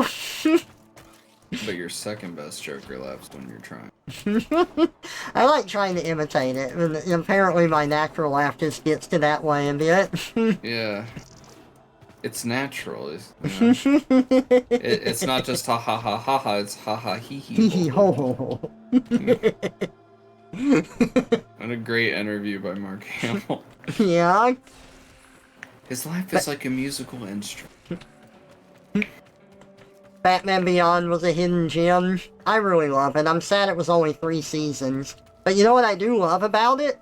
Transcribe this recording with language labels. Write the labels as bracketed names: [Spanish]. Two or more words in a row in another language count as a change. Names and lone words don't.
[English] But your second best Joker laughs when you're trying. I like trying to imitate it, and apparently my natural laugh just gets to that way a bit. Yeah. It's natural. You know? It's not just ha ha ha ha ha, it's ha ha hee hee. Hee ho ho ho. What a great interview by Mark Hamill. Yeah. His life is like a musical instrument. Batman Beyond was a hidden gem. I really love it. I'm sad it was only 3 seasons. But you know what I do love about it?